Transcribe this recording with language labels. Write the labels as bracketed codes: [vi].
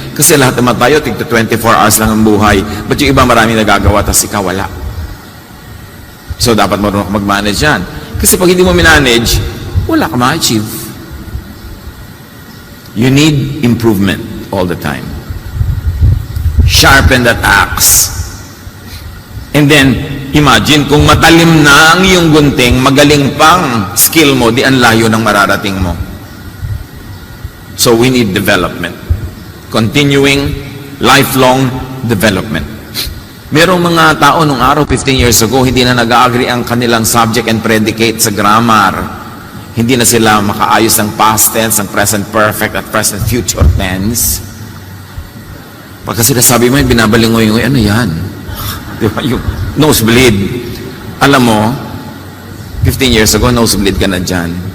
[tl] Kasi lahat naman tayo, tigto 24 hours lang ang buhay. But yung iba marami nagagawa, tapos ikaw wala. So, dapat marunong ka mag-manage yan. Kasi pag hindi mo minanage, wala ka ma-achieve. [en] You need improvement all the time. Sharpen that axe. [tl] And then, imagine kung matalim na ang iyong gunting, magaling pang skill mo, di ang layo ng mararating mo. [en] So we need development. Continuing, lifelong development. [tl] Merong mga tao nung araw, 15 years ago, hindi na nag-agree ang kanilang subject and predicate sa grammar. Hindi na sila makaayos ng past tense, ng present perfect, at present future tense. Pagka sinasabi mo, binabalingoy, ano yan? Di ba? Yung nosebleed. Alam mo, 15 years ago, nosebleed ka na dyan.